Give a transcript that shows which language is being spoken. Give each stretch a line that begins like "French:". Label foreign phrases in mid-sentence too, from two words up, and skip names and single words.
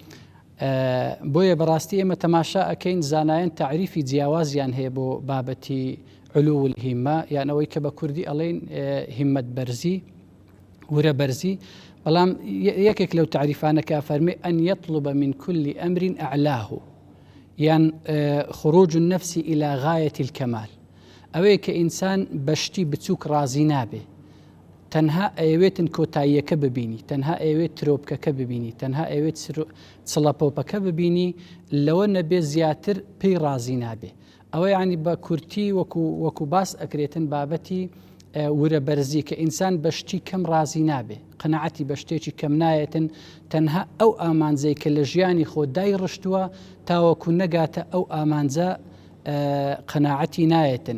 Central Kurdish: بۆیە بەڕاستی ئێمە تەماشا ئەکەین زانایان تعریفی جیاوازیان هەیە بۆ بابەتی
Arabic: علو الهیمە،
Central Kurdish: یان ئەوەی کە بە کوردی ئەڵێن هیممەت بەرزی، ورە بەرزی. بەڵام یەکێک لەو تعریفانە کە فەرمێ
Arabic: ئەن یەطلب من كل أمر أعلاه،
Central Kurdish: یان
Arabic: خروج النفس إلى غاية الكمال،
Central Kurdish: ئەوەیە کە ئینسان بەشتی بچووک ڕازی نابێ، تەنها ئەوێتن کۆتاییەکە ببینی، تەنها ئەوێت ترۆپکەکە ببینی، تەنها ئەوێت چڵەپۆپەکە ببینی، لەوە نەبێ زیاتر پێی ڕازی نابێ. ئەوە یعنی بە کورتی وەکو باس ئەکرێتن بابەتی ورە بەرزی کە ئینسان بەشتی کەم ڕازی نابێ، قەنەعەتی بە شتێکی کەم نایەتن، تەنها ئەو ئامانجەی کە لە ژیانی خۆ دای ڕشتووە تاوەکو نەگاتە ئەو ئامانجە قەناعەتی نایەتن.